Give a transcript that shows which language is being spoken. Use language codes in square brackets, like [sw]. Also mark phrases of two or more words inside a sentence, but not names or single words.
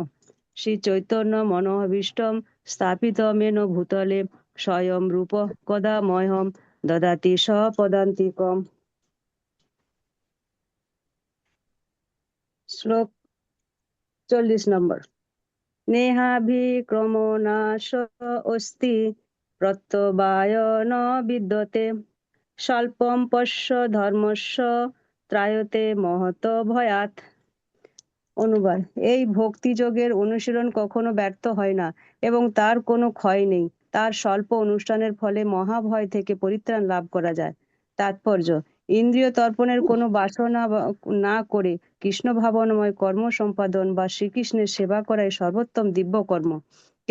[sa] শ্রী চৈতন্য মনোভীষ্টং স্থাপিতমেন ভূতলে স্বয়ং রূপ কদা মহ্যম দদাতি স্বপদান্তিকম। [bn] শ্লোক 40 নম্বর। [sa] নেহাভিক্রমণাশ অস্তি প্রত্যবায় ন বিদ্যতে স্বল্পম পশ্য ধর্মস্য ত্রায়তে মহত ভয়াৎ। [bn] অনুবাদ: এই ভক্তিযোগের অনুশীলন কখনো ব্যর্থ হয় না এবং তার কোনো ক্ষয় নেই। তার স্বল্প অনুষ্ঠানের ফলে মহাভয় থেকে পরিত্রাণ লাভ করা যায়। তাৎপর্য: ইন্দ্রিয় তর্পণের কোনো বাসনা না করে কৃষ্ণ ভাবনাময় কর্ম সম্পাদন বা শ্রীকৃষ্ণের সেবা করাই সর্বোত্তম দিব্য কর্ম।